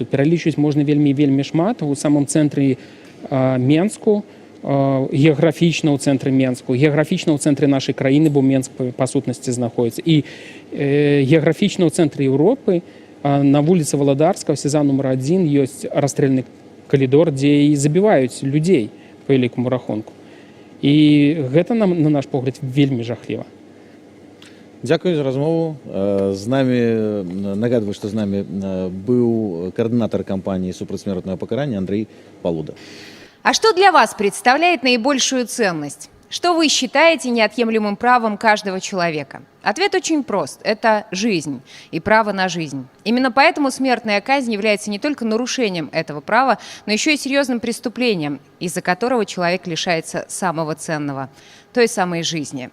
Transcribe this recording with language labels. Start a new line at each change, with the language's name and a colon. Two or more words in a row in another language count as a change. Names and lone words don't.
Belarusian: Тут пералічваць можна вельмі шмат. У самым цэнтры Менску, геаграфічна ў цэнтры Менску, геаграфічна ў цэнтры нашай краіны, бо Менск па сутнасці знаходіцца, і геаграфічна ў цэнтры Еўропы на вуліцы Валадарскага, сеза нумар 1, ёсць расстрэльны калідор, дзе і забіваюць людзей па вялікаму рахунку. І гэта, на наш погляд, вельмі жахліва. Дзякую за размову. З намі, нагадваю, што з намі быў каардынатар кампаніі супрацьсмертнага пакарання Андрэй Палуда.
Russian: А что для вас представляет наибольшую ценность? Что вы считаете неотъемлемым правом каждого человека? Ответ очень прост. Это жизнь и право на жизнь. Именно поэтому смертная казнь является не только нарушением этого права, но еще и серьезным преступлением, из-за которого человек лишается самого ценного – той самой жизни.